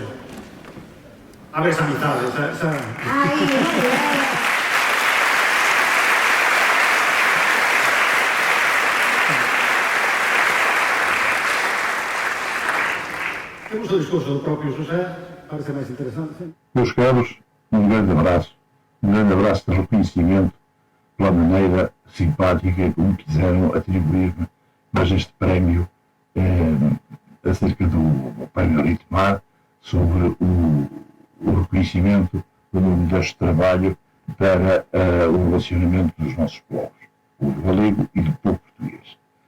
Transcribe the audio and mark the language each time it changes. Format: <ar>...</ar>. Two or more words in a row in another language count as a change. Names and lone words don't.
<gl>A ver esa amizade, esa... Ai, moi ben. Temos o discurso do propio Xosé, parece máis interesante.</gl> <pt>Meus caros, um grande abraço de reconhecimento pela maneira simpática como quiseram atribuir-me, mas este prémio acerca do prémio Ritmar, sobre o reconhecimento do meu modesto trabalho para o relacionamento dos nossos povos, o galego e do povo português.</pt>